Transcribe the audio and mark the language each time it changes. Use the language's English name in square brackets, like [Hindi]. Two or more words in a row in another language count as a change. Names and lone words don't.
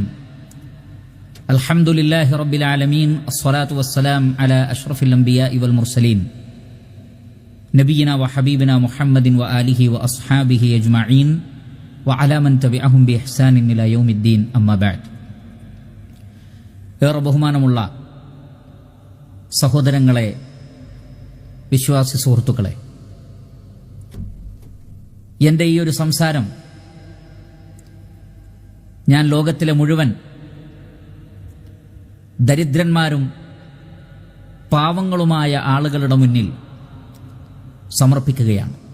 [Arabic] الحمد لله رب العالمين. الصلاة والسلام على أشرف الأنبياء والمرسلين نبينا وحبيبنا محمد وآله وأصحابه أجمعين وعلى من تبعهم بإحسان إلى يوم الدين. أما بعد. [Malayalam] ഏറെ ബഹുമാനമുള്ള സഹോദരങ്ങളെ, വിശ്വാസി സുഹൃത്തുക്കളെ, എൻ്റെ ഈ ഒരു സംസാരം ഞാൻ ലോകത്തിലെ മുഴുവൻ ദരിദ്രന്മാരും പാവങ്ങളുമായ ആളുകളുടെ മുന്നിൽ സമർപ്പിക്കുകയാണ്.